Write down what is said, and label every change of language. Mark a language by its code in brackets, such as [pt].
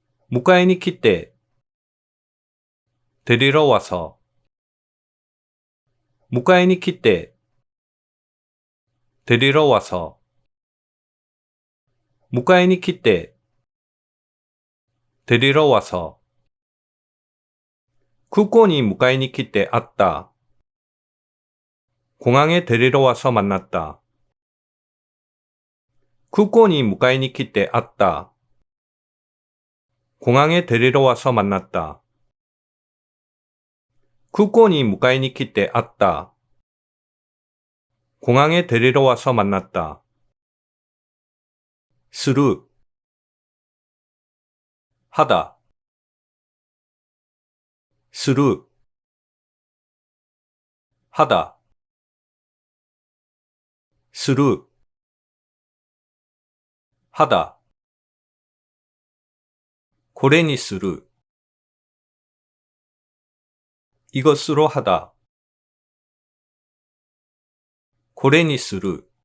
[ja] 迎えに来て [ko] 데리러 와서 [ja] 迎えに来て 데리러 와서 迎えに来て 데리러 와서 空港に迎えに来て会った. [ko] 공항에 데리러 와서 만났다. [ja] 空港に迎えに来て会った. [ko] 공항에 데리러 와서 만났다. [ja] 空港に迎えに来て会った. [ko] 공항에 데리러 와서 만났다. [ja] する 하다 する 하다 する 하다 これにする [ko] 이것으로 하다 [ja] これにする